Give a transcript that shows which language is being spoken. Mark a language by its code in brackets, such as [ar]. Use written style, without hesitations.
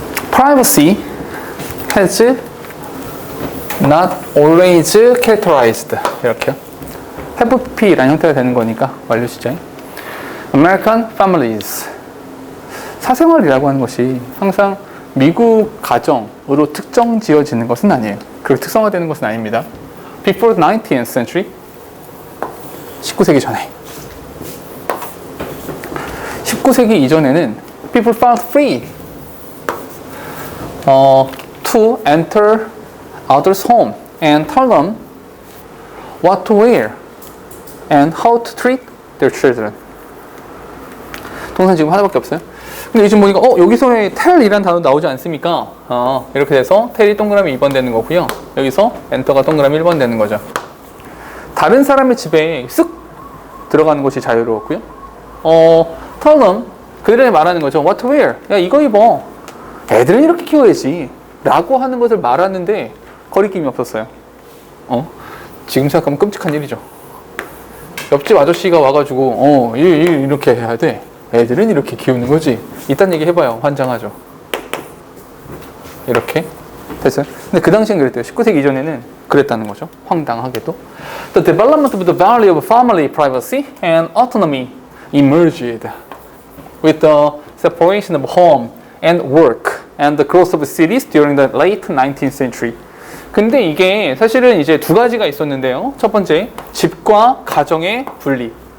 [en] Privacy has not always characterized. [ko] 이렇게요. have P라는 형태가 되는 거니까 완료 시제. [en] American families. [ko] 사생활이라고 하는 것이 항상 미국 가정으로 특정 지어지는 것은 아니에요. 그렇게 특성화되는 것은 아닙니다. [en] Before the 19th century, [ko] 19세기 전에 19세기 이전에는 [en] people felt free to enter others' home and tell them what to wear and how to treat their children. [ko] 동사 지금 하나밖에 없어요. 근데 요즘 보니까 여기서 tell이라는 단어 나오지 않습니까? 이렇게 돼서 tell이 동그라미 2번 되는 거고요. 여기서 enter가 동그라미 1번 되는 거죠. 다른 사람의 집에 쓱 들어가는 것이 자유로웠고요. [en] tell them, [ko] 그들에게 말하는 거죠. [en] what to wear. [ko] 야, 이거 입어. 애들은 이렇게 키워야지. 라고 하는 것을 말하는데 거리낌이 없었어요. 지금 생각하면 끔찍한 일이죠. 옆집 아저씨가 와가지고 이렇게 해야 돼. 애들은 이렇게 키우는 거지. 이딴 얘기 해봐요. 환장하죠. 이렇게 됐어요. 근데 그 당시엔 그랬대요. 19세기 이전에는 그랬다는 거죠. 황당하게도. [en] The development of the value of family privacy and autonomy emerged with the separation of home and work and the growth of cities during the late 19th century. [ko] 근데 이게 사실은 이제 두 가지가 있었는데요. 첫 번째, 집과 가정의 분리.